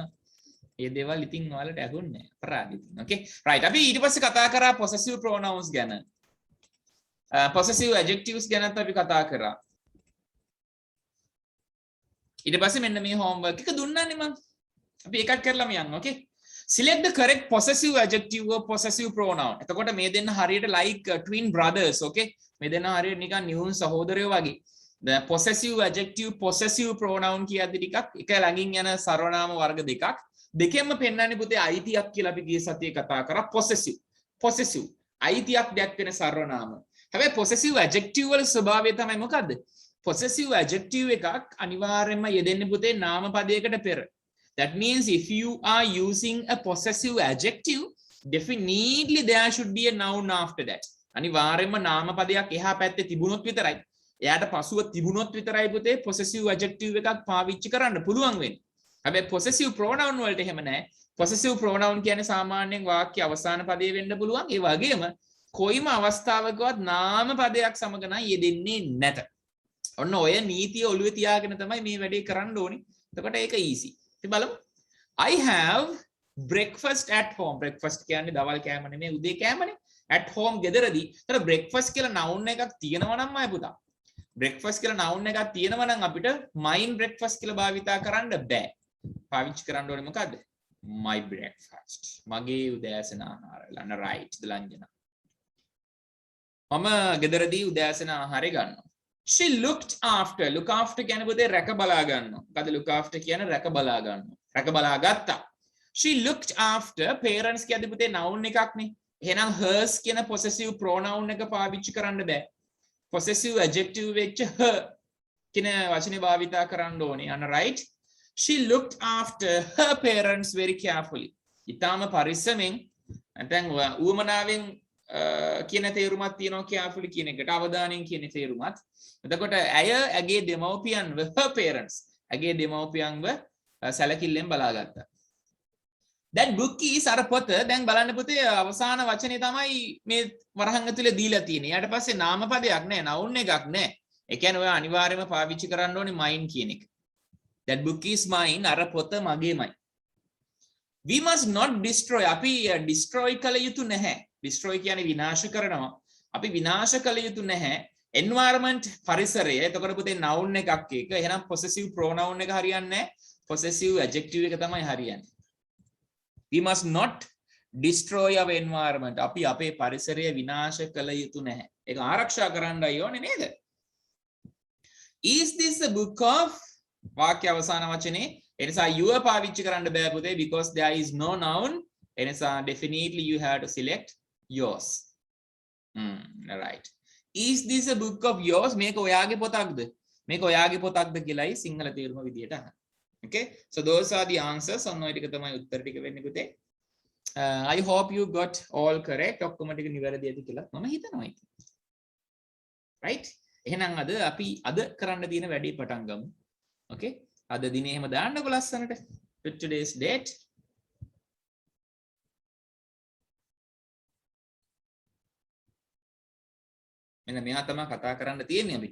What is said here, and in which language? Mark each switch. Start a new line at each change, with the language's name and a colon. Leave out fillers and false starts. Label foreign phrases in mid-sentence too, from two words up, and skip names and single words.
Sinhala: ඒ දේවල් ඉතින් ඔයාලට ඇහුන්නේ නැහැ. අපරාධ ඉතින්.
English: Okay? Right.
Sinhala: අපි ඊට පස්සේ කතා කරා
English: possessive pronouns
Sinhala: ගැන.
English: Possessive adjectives
Sinhala: ගැනත් අපි කතා කරා. ඊට පස්සේ මෙන්න මේ homework එක දුන්නානේ මම. අපි එකක් කරලාම යන්න.
English: Okay? Select the correct possessive adjective or possessive pronoun.
Sinhala: එතකොට මේ දෙන්න හරියට
English: like twin brothers,
Sinhala: okay? මේ දෙන්න හරියට නිකන් නියුන් සහෝදරයෝ වගේ.
English: The possessive adjective, possessive pronoun
Sinhala: කියද්දි ටිකක් එක ළඟින් යන සර්වනාම වර්ග දෙකක්. දෙකෙන්ම පෙන්වන්නේ පුතේ අයිතියක් කියලා අපි ගිය සතියේ කතා කරා
English: possessive. Possessive.
Sinhala: අයිතියක් දැක්වෙන සර්වනාම. හැබැයි
English: possessive adjective
Sinhala: වල ස්වභාවය තමයි මොකද්ද?
English: Possessive adjective
Sinhala: එකක් අනිවාර්යයෙන්ම යෙදෙන්නේ පුතේ නාම පදයකට පෙර.
English: That means if you are using a possessive adjective, definitely there should be a noun after that.
Sinhala: අනිවාර්යයෙන්ම නාම පදයක් එහා පැත්තේ තිබුණොත් විතරයි. එයාට පසුව තිබුණොත් විතරයි පුතේ
English: possessive adjective
Sinhala: එකක් පාවිච්චි කරන්න පුළුවන් වෙන්නේ. හැබැයි
English: possessive pronoun
Sinhala: වලට එහෙම නැහැ.
English: possessive pronoun
Sinhala: කියන්නේ සාමාන්‍යයෙන් වාක්‍ය අවසාන පදයේ වෙන්න පුළුවන්. ඒ වගේම කොයිම අවස්ථාවකවත් නාම පදයක් සමග නම් යෙදෙන්නේ නැත. ඔන්න ඔය නීතිය ඔළුවේ තියාගෙන තමයි මේ වැඩේ කරන්න ඕනේ. එතකොට ඒක easy. ඉතින් බලමු.
English: I have breakfast at home.
Sinhala: breakfast කියන්නේ දවල් කෑම නෙමෙයි උදේ කෑමනේ.
English: at home
Sinhala: ගෙදරදී. ඒතර breakfast කියලා noun එකක් තියෙනවා නම් අය පුතා. breakfast කියලා noun එකක් තියෙනවා නම් අපිට
English: mine breakfast
Sinhala: කියලා භාවිතා කරන්න බෑ. පාවිච්චි කරන්න ඕනේ මොකද්ද?
English: my breakfast.
Sinhala: මගේ උදෑසන ආහාරය. ලන්න right දලංජන. මම ගෙදරදී උදෑසන ආහාරය ගන්නවා.
English: She looked after. Look after
Sinhala: කියන්නේ පුතේ රැක බලා ගන්නවා. මොකද
English: look after
Sinhala: කියන්නේ රැක බලා ගන්නවා. රැක බලා ගත්තා.
English: She looked after.
Sinhala: parents කියද්දි පුතේ noun එකක් නේ. එහෙනම් hers කියන
English: possessive pronoun
Sinhala: එක පාවිච්චි කරන්න බෑ.
English: possessive adjective
Sinhala: වෙච්ච her කියන වචනේ භාවිතා කරන්න ඕනේ. අන්න right.
English: She looked after her parents very carefully.
Sinhala: ඊටාම පරිස්සමෙන් නැත්නම් උවමනාවෙන් කියන තේරුමක් තියෙනවා carefully කියන එකට අවධානයෙන් කියන තේරුමත්. එතකොට ඇය ඇගේ දෙමව්පියන්ව
English: her parents
Sinhala: ඇගේ දෙමව්පියන්ව සැලකිල්ලෙන් බලාගත්තා.
English: that book is
Sinhala: අර පොත දැන් බලන්න පුතේ අවසාන වචනේ තමයි මේ වරහන් ඇතුලේ දීලා තියෙන්නේ. ඊට පස්සේ නාම පදයක් නැහැ, noun එකක් නැහැ. ඒ කියන්නේ ඔය අනිවාර්යයෙන්ම පාවිච්චි කරන්න ඕනේ mine කියන එක.
English: that book is mine
Sinhala: අර පොත මගේමයි.
English: we must not destroy.
Sinhala: අපි destroy කළ යුතු නැහැ. destroy කියන්නේ විනාශ කරනවා. අපි විනාශ කළ යුතු නැහැ. environment පරිසරය. එතකොට පුතේ noun එකක් එක. එහෙනම් possessive pronoun එක හරියන්නේ නැහැ.
English: possessive adjective
Sinhala: එක තමයි හරියන්නේ.
English: we must not destroy our environment.
Sinhala: අපි අපේ පරිසරය විනාශ කළ යුතු නැහැ. ඒක ආරක්ෂා කරන්නයි ඕනේ නේද?
English: Is this a book of
Sinhala: වාක්‍ය අවසාන වචනේ එනිසා
English: your
Sinhala: පාවිච්චි කරන්න බෑ පුතේ
English: because there is no noun. එනිසා definitely you have to select yours. Right. Is this a book of yours?
Sinhala: මේක ඔයාගේ පොතක්ද? මේක ඔයාගේ පොතක්ද කියලායි සිංහල තේරුම විදියට අහන්න.
English: Okay, so those are the answers.
Sinhala: ඔන්න ඔය ටික තමයි උත්තර ටික වෙන්නේ පුතේ.
English: I hope you got all correct.
Sinhala: ඔක්කොම ටික නිවැරදි ඇති කියලා මම හිතනවා ඉතින්. Right? එහෙනම් අපි අද කරන්න තියෙන වැඩේ පටන් ගමු. Okay? අද දිනේ එහෙම දාන්නකො ලස්සනට.
English: Today's date.
Sinhala: මෙන්න මෙයා තමයි කතා කරන්න තියෙන්නේ අපිට.